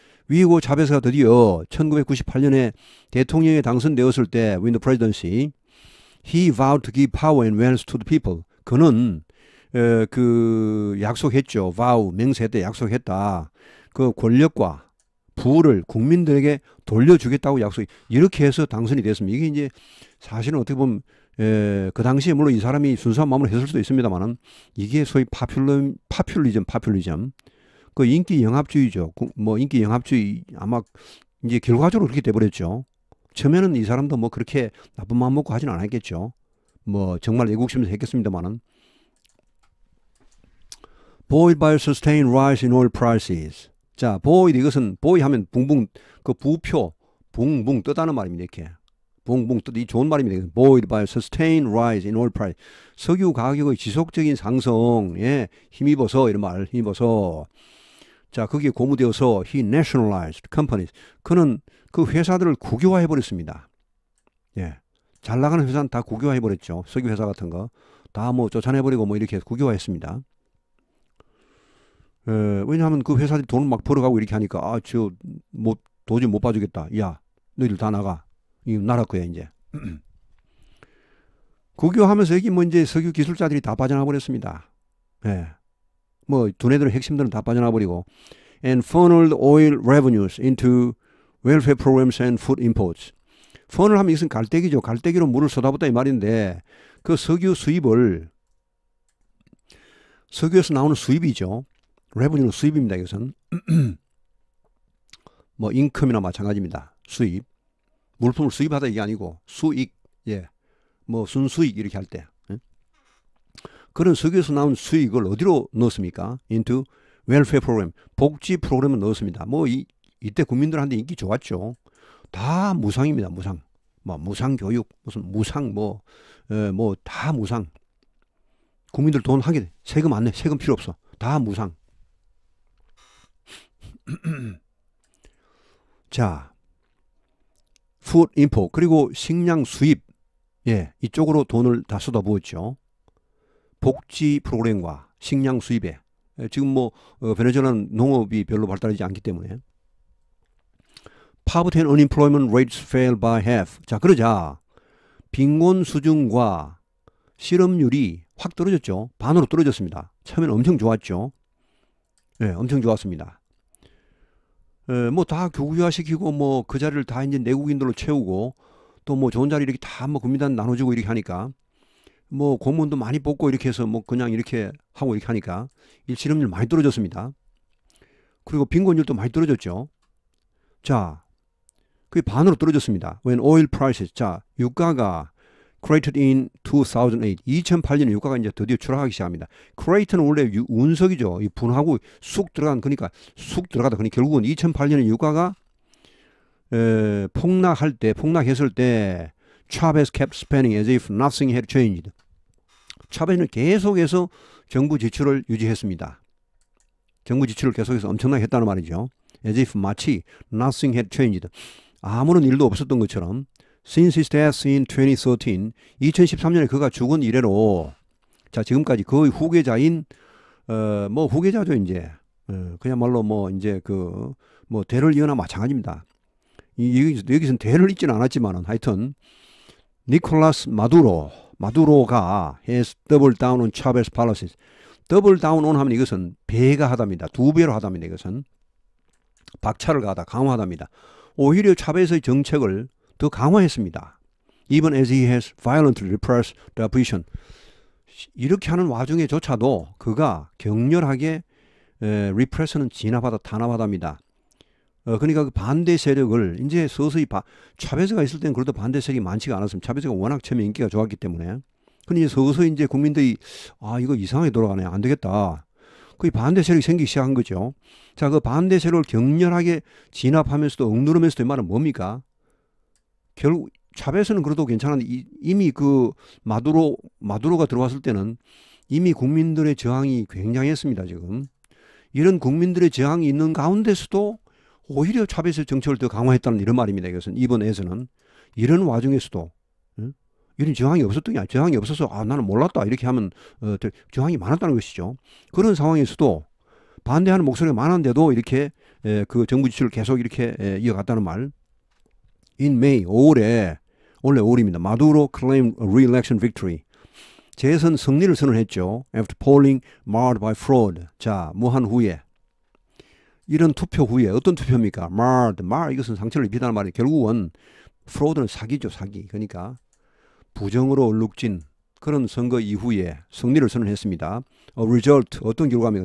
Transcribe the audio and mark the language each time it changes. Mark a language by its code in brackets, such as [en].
[ko] 위고 차베스가 드디어 1998년에 대통령에 당선되었을 때 [en] win the presidency, he vowed to give power and wealth to the people. [ko] 그는 그 약속했죠. vow 맹세했다 약속했다. 그 권력과 부를 국민들에게 돌려주겠다고 약속. 이렇게 해서 당선이 됐습니다. 이게 이제 사실은 어떻게 보면 그 당시에 물론 이 사람이 순수한 마음으로 했을 수도 있습니다만은 이게 소위 파퓰리즘. 그 인기 영합주의죠. 뭐 인기 영합주의 아마 이제 결과적으로 그렇게 돼버렸죠. 처음에는 이 사람도 뭐 그렇게 나쁜 마음 먹고 하진 않았겠죠. 뭐 정말 애국심에서 했겠습니다만은. [en] Buoyed by a sustained rise in oil prices. [ko] 자, buoyed 이것은 buoy 하면 붕붕 그 부표 붕붕 뜨다는 말입니다. 이렇게. 붕붕 뜨다 이 좋은 말입니다. [en] Buoyed by a sustained rise in oil price. [ko] 석유 가격의 지속적인 상승에 힘입어서 이런 말 힘입어서 자, 거기에 고무되어서 [en] he nationalized companies. [ko] 그는 그 회사들을 국유화해 버렸습니다. 예. 잘 나가는 회사는 다 국유화해 버렸죠. 석유 회사 같은 거 다 뭐 쫓아내 버리고 뭐 이렇게 국유화했습니다. 왜냐하면 그 회사들이 돈을 막 벌어가고 이렇게 하니까 도저히 못 봐주겠다. 야, 너희들 다 나가. 이 나라 거야 이제. 국유하면서 여기 뭐 이제 석유 기술자들이 다 빠져나 버렸습니다. 예. 뭐 두뇌들은 핵심들은 다 빠져나 버리고 [en] and funneled oil revenues into welfare programs and food imports. [ko] funnel 하면 이것은 갈대기죠. 갈대기로 물을 쏟아붓다 이 말인데 그 석유 수입을 석유에서 나오는 수입이죠. revenue는 수입입니다. 이것은 뭐 인컴이나 마찬가지입니다. 수입. 물품을 수입하다 이게 아니고 수익. 예. 뭐 순수익 이렇게 할 때. 그런 석유에서 나온 수익을 어디로 넣었습니까? [en] into welfare program. [ko] 복지 프로그램을 넣었습니다. 뭐 이때 국민들한테 인기 좋았죠. 다 무상입니다. 무상. 뭐 무상 교육, 무슨 무상 뭐 다 무상. 국민들 돈 하게 세금 안 내. 세금 필요 없어. 다 무상. 자, food import 그리고 식량 수입. 예, 이쪽으로 돈을 다 쏟아부었죠. 복지 프로그램과 식량 수입에. 지금 뭐 베네수엘라는 농업이 별로 발달하지 않기 때문에. [en] Poverty and unemployment rates fell by half. [ko] 자, 그러자 빈곤 수준과 실업률이 확 떨어졌죠. 반으로 떨어졌습니다. 처음에는 엄청 좋았죠. 예, 엄청 좋았습니다. 뭐 다 교구화시키고 뭐 그 자리를 다 이제 내국인들로 채우고 또 뭐 좋은 자리 이렇게 다 뭐 국민단 나눠주고 이렇게 하니까 뭐 공무원도 많이 뽑고 이렇게 해서 뭐 그냥 이렇게 하고 이렇게 하니까 실업률 많이 떨어졌습니다. 그리고 빈곤율도 많이 떨어졌죠. 자, 그게 반으로 떨어졌습니다. [en] When oil prices, [ko] 자, 유가가 [en] created in 2008, [ko] 2008년에 유가가 이제 드디어 추락하기 시작합니다. create는 원래 운석이죠. 이 분하고 쑥 들어간 그러니까 쑥 들어가다 그러니까 결국은 2008년에 유가가 폭락했을 때 [en] Chavez kept spending as if nothing had changed. [ko] 차베즈는 계속해서 정부 지출을 유지했습니다. 정부 지출을 계속해서 엄청나게 했다는 말이죠. [en] As if [ko] 마치 [en] nothing had changed. [ko] 아무런 일도 없었던 것처럼 [en] Since his death in 2013, [ko] 2013년에 그가 죽은 이래로 자 지금까지 거의 후계자인 뭐 후계자죠 이제 그야말로 뭐 이제 그 뭐 대를 이어나 마찬가지입니다. 여기서는 대를 잇지는 않았지만은 하여튼 니콜라스 마두로가 [en] has doubled down on Chavez policies. [ko] double down on 하면 이것은 배가 하답니다. 두 배로 하답니다. 이것은 박차를 가하다 강화하답니다. 오히려 차베스의 정책을 더 강화했습니다. [en] Even as he has violently repressed the opposition. [ko] 이렇게 하는 와중에조차도 그가 격렬하게 repress는 진압하다 탄압하답니다. 그러니까 그 반대 세력을 이제 서서히 차베스가 있을 때는 그래도 반대 세력이 많지가 않았습니다. 차베스가 워낙 처음에 인기가 좋았기 때문에. 근데 이제 서서히 이제 국민들이 이거 이상하게 돌아가네. 안 되겠다. 그 반대 세력이 생기기 시작한 거죠. 자, 그 반대 세력을 격렬하게 진압하면서도 억누르면서도 이 말은 뭡니까? 결국 차베스는 그래도 괜찮은데 이미 그 마두로가 들어왔을 때는 이미 국민들의 저항이 굉장했습니다. 지금 이런 국민들의 저항이 있는 가운데서도 오히려 차베스 정책을 더 강화했다는 이런 말입니다. 이것은 이번에서는 이런 와중에서도 이런 저항이 없었던 게 아니라 저항이 없어서 나는 몰랐다 이렇게 하면 저항이 많았다는 것이죠. 그런 상황에서도 반대하는 목소리가 많은데도 이렇게 그 정부 지출을 계속 이렇게 이어갔다는 말. [en] In May [ko] 5월에 원래 5월입니다. [en] 마두로 claimed a re-election victory. [ko] 재선 승리를 선언했죠. [en] After polling marred by fraud. [ko] 자, 무한 후에 이런 투표 후에 어떤 투표입니까? marred 이것은 상처를 입히다는 말이 결국은 fraud는 사기죠. 사기. 그러니까 부정으로 얼룩진 그런 선거 이후에 승리를 선언했습니다. [en] A result [ko] 어떤 결과입니까?